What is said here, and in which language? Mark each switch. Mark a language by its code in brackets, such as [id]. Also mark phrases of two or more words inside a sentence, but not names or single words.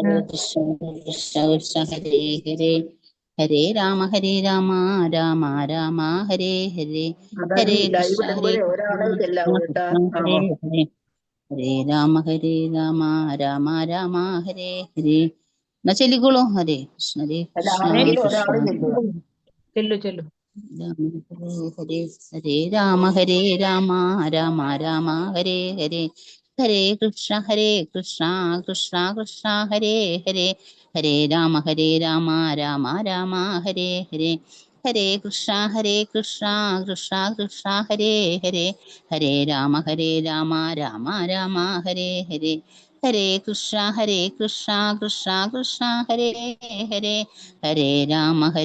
[sa] കൃഷ്ണ കൃഷ്ണ കൃഷ്ണ ഹരേ ഹരേ, ഹരേ രാമ രാമ രാമ ഹരേ ഹരേ, [ml] അതായത് ഹരേ ലൈവ് കൃഷ്ണ ഇടുമ്പോഴേ ഒരാളെ കൃഷ്ണ ചെല്ലാവൂ കേട്ടാ. [sa] ഹരേ ഹരേ, ഹരേ രാമ രാമ ഹരേ ഹരേ. [ml] എന്നാ ചൊല്ലിക്കോളൂ. [sa] ഹരേ കൃഷ്ണ [ml] അല്ല, കൃഷ്ണ ആരെങ്കിലും കൃഷ്ണ ഒരാള് ചെല്ലുക. ചെല്ലു ചെല്ലു. [sa] ഹരേ ഹരേ, രാമ രാമ ഹരേ ഹരേ, ഹരേ കൃഷ്ണ കൃഷ്ണ കൃഷ്ണ ഹരേ ഹരേ, ഹരേ രാമ രാമ ഹരേ ഹരേ, ഹരേ കൃഷ്ണ കൃഷ്ണ കൃഷ്ണ ഹരേ ഹരേ, ഹരേ രാമ രാമ ഹരേ ഹരേ, ഹരേ കൃഷ്ണ കൃഷ്ണ കൃഷ്ണ ഹരേ ഹരേ, ഹരേ രാമ